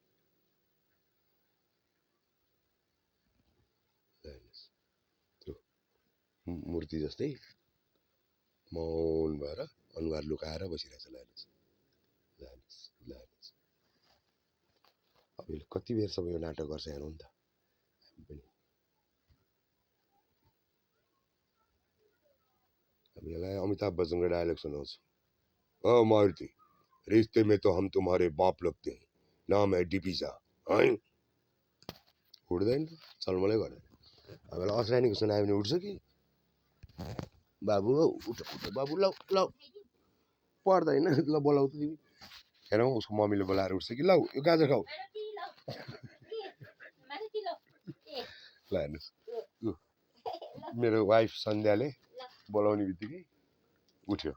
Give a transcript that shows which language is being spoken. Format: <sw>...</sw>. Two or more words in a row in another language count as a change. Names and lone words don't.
<ne>त्यो मूर्ति जस्तै मौन भएर अनुहार लुकाएर बसिरहेछ। लानुहोस् लानुहोस् लानुहोस् अब यसले कति बेरसम्म यो नाटक गर्छ हेरौँ नि त हामी पनि। अब यसलाई अमिताभ बच्चनको डायलग सुनाउँछु।</ne> <hi>मारुति रिश्ते में तो हम तुम्हारे बाप लगते हैं नाम है डिपिजा है</hi> <ne>उठ्दैन त चलमलै गरेर। अब यसलाई असरानीको सुनायो भने उठ्छ कि बाबु उठ उठ बाबु लौ लौ पर्दैन ल बोलाउ त तिमी हेरौँ उसको मम्मीले बोलाएर उठ्छ कि लौ यो गाजर खाऊ ल हेर्नुहोस् मेरो वाइफ सन्ध्याले बोलाउने बित्तिकै उठ्यो।</ne>